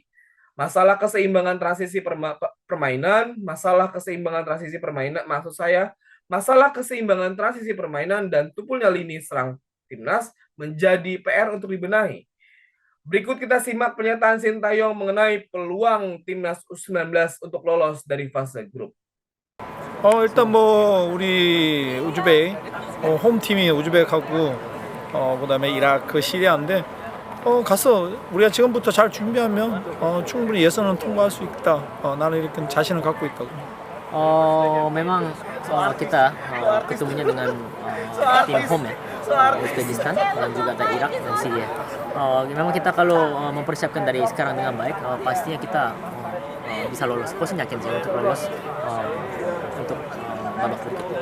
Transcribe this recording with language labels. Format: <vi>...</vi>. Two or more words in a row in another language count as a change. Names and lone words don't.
<id>Masalah keseimbangan transisi permainan dan tumpulnya lini serang timnas menjadi PR untuk dibenahi. Berikut kita simak pernyataan Sintayong mengenai peluang timnas U19 untuk lolos dari fase grup.</id> <ko>일단 우리 우즈벡 홈팀이 우즈벡하고 그다음에 이라크, 시리아인데 가서 우리가 지금부터 잘 준비하면 충분히 예선은 통과할 수 있다. 나는 이렇게 자신을 갖고 있다고.</ko> <id>Memang kita ketemunya dengan tim home Uzbekistan dan juga ada Irak dan Syria. Memang kita kalau mempersiapkan dari sekarang dengan baik, pastinya kita bisa lolos. Posisinya yakin sih untuk lolos untuk babak berikutnya.</id>